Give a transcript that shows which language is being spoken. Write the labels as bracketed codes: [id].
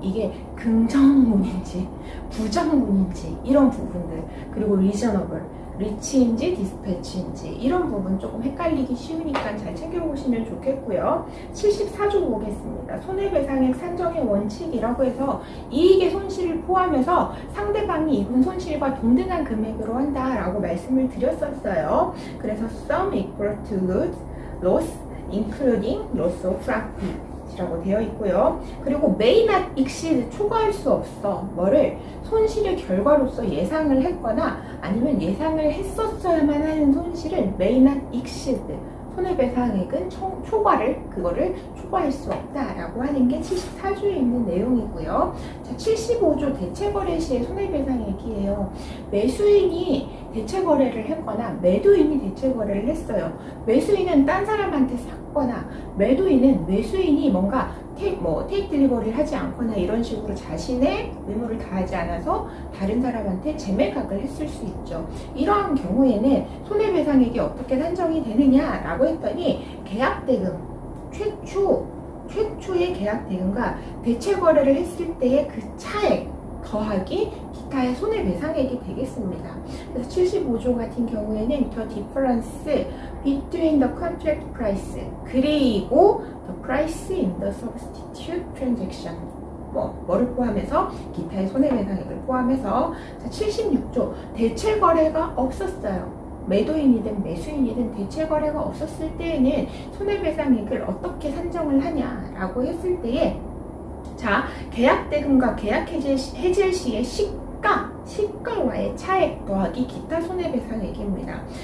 [ko] 이게 긍정문인지 부정문인지 이런 부분들, 그리고 리저너블, 리치인지 디스패치인지 이런 부분 조금 헷갈리기 쉬우니까 잘 챙겨보시면 좋겠고요. 74조 보겠습니다. 손해배상액 산정의 원칙이라고 해서 이익의 손실을 포함해서 상대방이 입은 손실과 동등한 금액으로 한다라고 말씀을 드렸었어요. [en] 그래서 sum equal to loss including loss of profit [ko] 라고 되어 있고요. 그리고 [en] may not exceed, [ko] 초과할 수 없어. 뭐를 손실의 결과로서 예상을 했거나 아니면 예상을 했었어야만 하는 손실은 may not exceed, 손해배상액은 그거를 초과할 수 없다라고 하는 게 74조에 있는 내용이고요. 자, 75조 대체거래 시의 손해배상액이에요. 매수인이 대체거래를 했거나 매도인이 대체거래를 했어요. 매수인은 딴 사람한테 샀거나 매도인은 매수인이 뭔가 테이크 딜리버리를 하지 않거나 이런 식으로 자신의 의무를 다하지 않아서 다른 사람한테 재매각을 했을 수 있죠. 이러한 경우에는 손해배상액이 어떻게 산정이 되느냐라고 했더니 계약대금, 최초의 계약대금과 대체거래를 했을 때의 그 차액 더하기 기타의 손해배상액이 되겠습니다. [en] 그래서 75조 같은 경우에는 the difference between the contract price 그리고 the price in the substitute transaction, [ko] 뭐를 포함해서 기타의 손해배상액을 포함해서. 자, 76조 대체거래가 없었어요. 매도인이든 매수인이든 대체거래가 없었을 때에는 손해배상액을 어떻게 산정을 하냐라고 했을 때에, 자, 계약대금과 계약해지 시의 시가와의 차액 더하기 기타 손해배상액입니다.